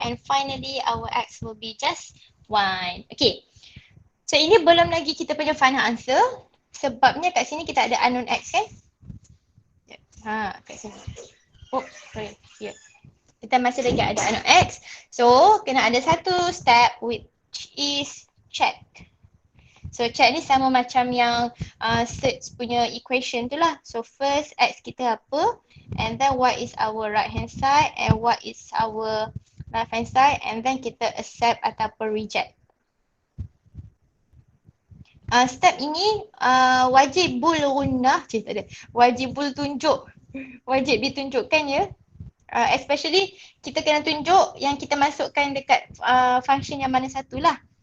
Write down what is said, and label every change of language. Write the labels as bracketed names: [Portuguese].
[English] And finally our x will be just 1. Okay. [Malay] So ini belum lagi kita punya [English] final answer. [Malay] Sebabnya kat sini kita ada unknown x kan? Kat sini. [English] Oh, sorry. Yeah. [Malay] Kita masih lagi ada unknown x. [English] So, [Malay] kena ada satu [English] step which is check. [Malay] So, check ni sama macam yang search punya equation tu lah. [English] So, first x [Malay] kita apa? [English] And then what is our right hand side and what is our left hand side. And then [Malay] kita accept ataupun reject. Step ini wajibul gunnah, wajibul tunjuk, wajib ditunjukkan ya. Especially kita kena tunjuk yang kita masukkan dekat function yang mana satu lah.